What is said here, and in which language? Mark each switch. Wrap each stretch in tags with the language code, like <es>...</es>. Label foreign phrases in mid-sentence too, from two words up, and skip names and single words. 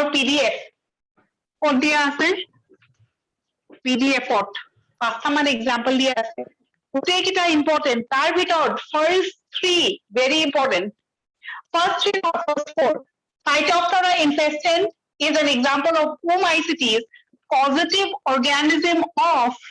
<as>PDF ক'ত দিয়া আছে PDF ত পাঁচটামান example দিয়া আছে গোটেইকেইটা important তাৰ ভিতৰত</as> <en>first 3 very important first 3 or first 4 Phytophthora infestans is an example of oomycetes causative organism of</en>